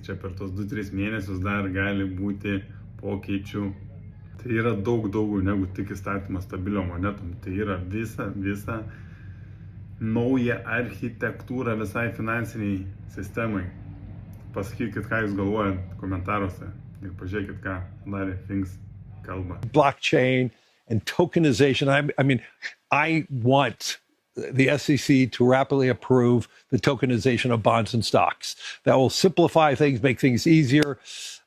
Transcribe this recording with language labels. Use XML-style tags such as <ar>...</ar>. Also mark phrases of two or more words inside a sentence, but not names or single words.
<lt>Čia per tos 2-3 mėnesius dar gali būti pokyčių. Tai yra daug daugiau negu tik įstatymas stabiliom monetom. Tai yra visa nauja architektūra visai finansiniai sistemai. Pasakykit, ką jūs galvojat komentaruose ir pažiūrėkit, ką darė Things kalba.</lt> <en>Blockchain and tokenization. I mean, I want the SEC to rapidly approve the tokenization of bonds and stocks. That will simplify things, make things easier.</en>